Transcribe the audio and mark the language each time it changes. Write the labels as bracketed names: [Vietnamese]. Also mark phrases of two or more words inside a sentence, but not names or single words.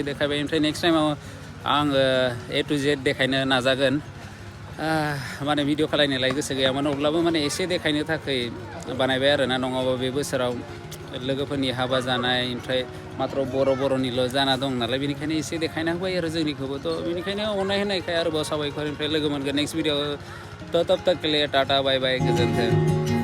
[Bodo] देखायबाय ओमफ्राय नेक्स्ट टाइमाव आङो [English] A to Z [Bodo] देखायनो नाजागोन माने भिडिअ खालायनोलाय गोसो गैयामोन अब्लाबो माने एसे देखायनो थाखाय बानायबाय आरोना नङाबा बे बोसोराव लोगोफोरनि हाबा जानाय ओमफ्राय मात्र बर'निल' जाना दं नालाय बेनिखायनो एसे देखायना होबाय आरो जोंनिखौबो थ' बेनिखायनो अननाय होनायखाय आरोबाव साबायखर ओमफ्राय लोगो मोनगोन [English] next video [Bodo] थ' [Hindi] तब तक के लिए टाटा बाय बाय [Bodo] गोजोन्थों